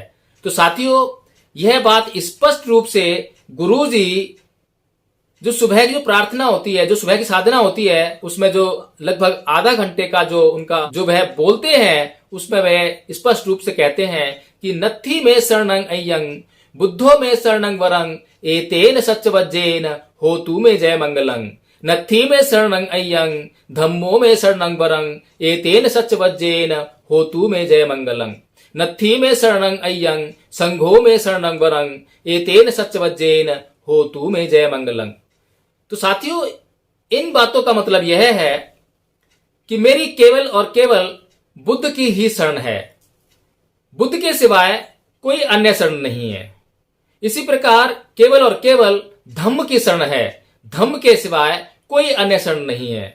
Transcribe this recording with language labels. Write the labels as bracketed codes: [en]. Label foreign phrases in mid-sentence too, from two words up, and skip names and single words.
[hi] तो साथियों, यह बात स्पष्ट रूप से गुरुजी जो सुबह की जो प्रार्थना होती है, जो सुबह की साधना होती है, उसमें जो लगभग आधा घंटे का जो उनका जो वह बोलते हैं, उसमें वह स्पष्ट रूप से कहते हैं कि [pi] नत्थी में शरणं अय्यं बुद्धो में शरणं वरं एतेन सच्चवज्जेन होतु में जय मंगलं। नत्थी में शरणं अय्यं धम्मो में शरणं वरं एतेन सच्चवज्जेन होतु में जय मंगलं। नत्थी में शरणं अय्यं संघो में शरणं वरं एतेन सच्चवज्जेन होतु में जय मंगलं। [hi] तो साथियों, इन बातों का मतलब यह है कि मेरी केवल और केवल बुद्ध की ही शरण है, बुद्ध के सिवाय कोई अन्य शरण नहीं है। इसी प्रकार केवल और केवल धम्म की शरण है, धम्म के सिवाय कोई अन्य शरण नहीं है।